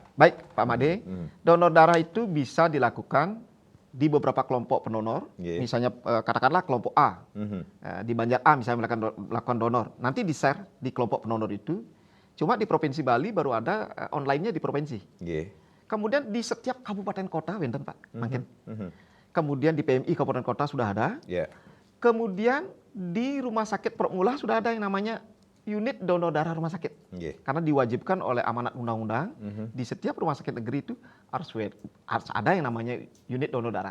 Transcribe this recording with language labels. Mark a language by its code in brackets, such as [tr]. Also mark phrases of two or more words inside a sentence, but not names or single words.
[id] Baik, Pak Made, donor darah itu bisa dilakukan di beberapa kelompok pendonor, misalnya katakanlah kelompok A, di Banjar A misalnya melakukan donor, nanti di-share di kelompok pendonor itu, cuma di Provinsi Bali baru ada online-nya di provinsi. Kemudian di setiap kabupaten kota, Wenten Pak, makin. Kemudian di PMI kabupaten kota sudah ada. Kemudian di rumah sakit Promula sudah ada yang namanya unit donor darah rumah sakit. Karena diwajibkan oleh amanat undang-undang, di setiap rumah sakit negeri itu harus ada yang namanya unit donor darah.